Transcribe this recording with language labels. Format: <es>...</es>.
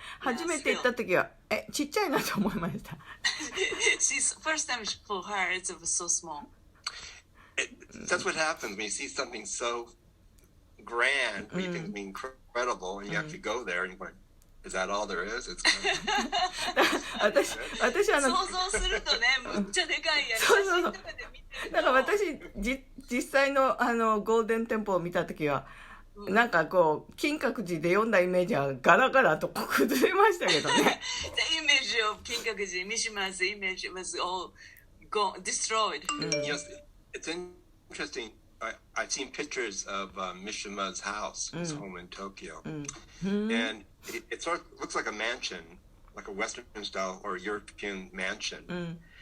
<ja>初めて行った時はちっちゃいなと思いました。</ja> <en>First time for her it was so small. That's what happens when you see something so grand, when you think it's incredible, and you actually go there and you're like, is that all there is? It's kind of...</en> <ja>私想像するとね、むっちゃでかいやつ。写真とかで見てると。だから私実際のゴールデンテンポを見た時は、なんかこう金閣寺で読んだイメージはガラガラと崩れましたけどね。</ja> <en>The image of 金閣寺、Mishima's image was all destroyed. Yes, it's interesting. I've seen pictures of Mishima's house, his home in Tokyo, and it sort of looks like a mansion, like a Western style or European mansion.</en>